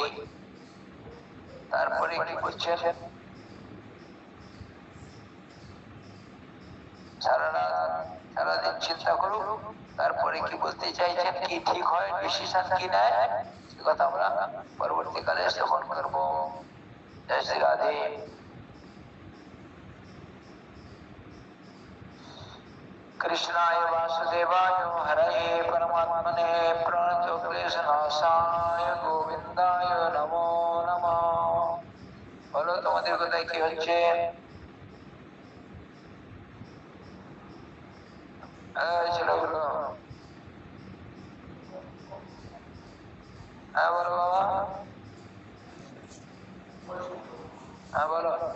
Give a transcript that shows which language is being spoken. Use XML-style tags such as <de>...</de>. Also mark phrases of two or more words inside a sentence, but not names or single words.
<bn>তারপরে কি করছেন, সারাদিন চিন্তা করুক, তারপরে কি বলতে চাইছেন, কি ঠিক হয়, ডিসিশন কি নেয়, সে কথা আমরা পরবর্তীকালে শ্রবণ করবো। জয় শ্রী রাধে।</bn> <sa>कृष्णाय वासुदेवाय हरये परमात्मने प्रणतक्लेशनाशाय गोविन्दाय नमो नमः।</sa> <bn>বলো তোমাদের কোথায় কি হচ্ছে? ছেলেগুলো হ্যাঁ বলো বাবা, হ্যাঁ বলো।</bn>